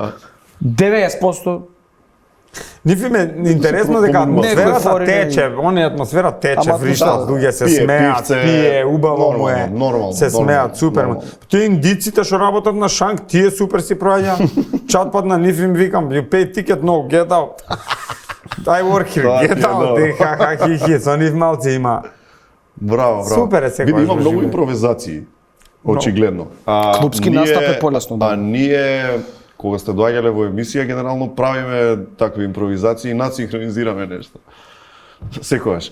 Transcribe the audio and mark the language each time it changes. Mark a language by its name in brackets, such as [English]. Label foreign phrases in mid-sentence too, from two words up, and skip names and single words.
[Macedonian] 90% Ниф им е интересно дека атмосферата тече, оние атмосфера тече, вришат, луѓе се смеат, пие, убаво му е, се смеат, супер. Тој индиците што работат на шанк, тие супер си проаѓа. Чатпат на ниф им викам, [English] you pay ticket, no, get out. I work here, get out. [Macedonian] Ха, со ниф малци има. Браво. Супер е секој. Види, има многу импровизации, очигледно. Клупски настап е полесно, да. А ние кога сте доаѓале во емисија, генерално правиме такви импровизации и надсинхронизираме нешто. Секогаш.